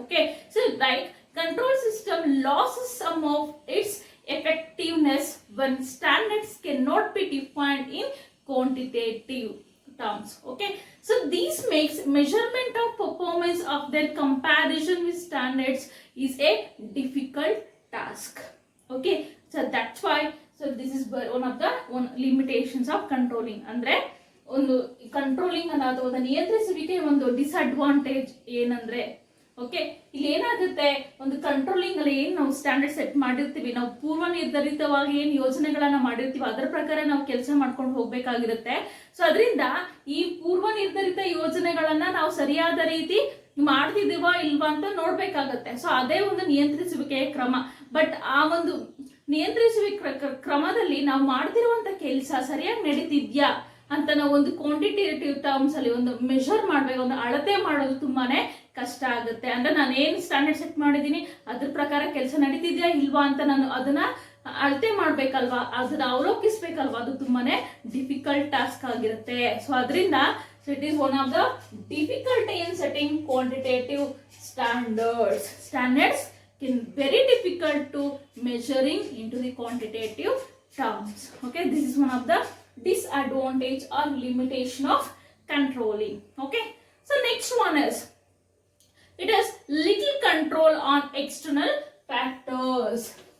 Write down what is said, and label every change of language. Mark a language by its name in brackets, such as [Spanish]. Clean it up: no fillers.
[English] Okay, so like control system loses some of its effectiveness when standards cannot be defined in quantitative terms. Okay, so this makes measurement of performance of their comparison with standards is a difficult task. Okay, so that's why so this is one of the limitations of controlling. [Kannada] Andre ಒಂದು controlling ಅನ್ನ ಅಥವಾ ಅದನ್ನು ನಿಯಂತ್ರಿಸುವಿಕೆ ಒಂದು disadvantage ಏನಂದ್ರೆ okay ಇಲ್ಲಿ ಏನಾಗುತ್ತೆ ಒಂದು controlling ಅಲ್ಲಿ ಏನ್ ನಾವು ಸ್ಟ್ಯಾಂಡರ್ಡ್ ಸೆಟ್ ಮಾಡಿರ್ತೀವಿ, ನಾವು ಪೂರ್ವ ನಿರ್ಧರಿತವಾಗಿ ಏನ್ ಯೋಜನೆಗಳನ್ನ ಮಾಡಿರ್ತೀವಿ ಅದರ ಪ್ರಕಾರ ನಾವು ಕೆಲಸ ಮಾಡ್ಕೊಂಡು ಹೋಗ್ಬೇಕಾಗಿರುತ್ತೆ. ಸೊ ಅದರಿಂದ ಈ ಪೂರ್ವ ನಿರ್ಧರಿತ ಯೋಜನೆಗಳನ್ನ ನಾವು ಸರಿಯಾದ ರೀತಿ ಮಾಡ್ತಿದೀವಾ ಇಲ್ವಾ ಅಂತ ನೋಡ್ಬೇಕಾಗತ್ತೆ. ಸೊ ಅದೇ ಒಂದು ನಿಯಂತ್ರಿಸುವಿಕೆಯ ಕ್ರಮ. ಬಟ್ ಆ ಒಂದು ನಿಯಂತ್ರಿಸುವಿಕೆ ಕ್ರಮದಲ್ಲಿ ನಾವು ಮಾಡ್ತಿರುವಂತ ಕೆಲಸ ಸರಿಯಾಗಿ ನಡೀತಿದ್ಯಾ ಅಂತ ನಾವು ಒಂದು ಕ್ವಾಂಟಿಟೇಟಿವ್ ಟರ್ಮ್ಸ್ ಅಲ್ಲಿ ಒಂದು ಮೆಷರ್ ಮಾಡ್ಬೇಕು, ಒಂದು ಅಳತೆ ಮಾಡೋದು ತುಂಬಾನೇ ಕಷ್ಟ ಆಗುತ್ತೆ. ಅಂದ್ರೆ ನಾನು ಏನ್ ಸ್ಟ್ಯಾಂಡರ್ಡ್ ಸೆಟ್ ಮಾಡಿದೀನಿ ಅದ್ರ ಪ್ರಕಾರ ಕೆಲಸ ನಡೀತಿದ್ಯಾ ಇಲ್ವಾ ಅಂತ ನಾನು ಅದನ್ನ ಅಳತೆ ಮಾಡ್ಬೇಕಲ್ವಾ, ಅದನ್ನ ಅವಲೋಕಿಸ್ಬೇಕಲ್ವಾ, ಅದು ತುಂಬಾನೇ ಡಿಫಿಕಲ್ಟ್ ಟಾಸ್ಕ್ ಆಗಿರುತ್ತೆ. ಸೊ ಅದರಿಂದ [English] It is one of the difficulty in setting quantitative standards. Standards can very difficult to measuring into the quantitative terms. Okay, this is one of the disadvantage or limitation of controlling. Okay, so next one is it has little control on external factors.